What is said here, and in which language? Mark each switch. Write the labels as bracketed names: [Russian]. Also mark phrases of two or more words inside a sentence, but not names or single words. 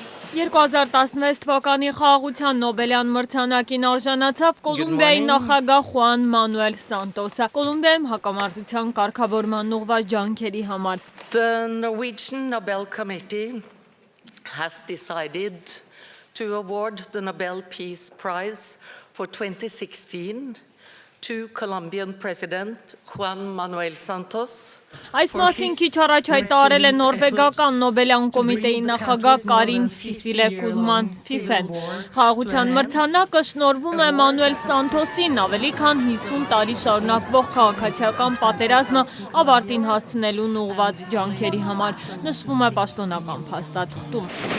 [Armenian] 2016 թվականի խաղաղության Նոբելյան մրցանակին արժանացավ Կոլումբիայի նախագահ Խուան Մանուել Սանտոսը Կոլումբիայում հակամարտության կարգավորման ուղղված ջանքերի համար։ [English] The Norwegian Nobel Committee has decided to award the Nobel Peace Prize for 2016 to Colombian President Juan Manuel Santos. [Armenian] Այս մասին քիչ առաջ հայտարարել է նորվեգական Նոբելյան կոմիտեի նախագահ Կարին Սիսիլե Կուլման Ֆիֆեն։ Խաղաղության մրցանակը շնորհվում է Մանուել Սանտոսին ավելի քան 50 տարի շարունակվող քաղաքացիական պատերազմը ավարտին հասցնելուն ուղղված ջանքերի համար, նշվում է պաշտոնական փաստաթղթում։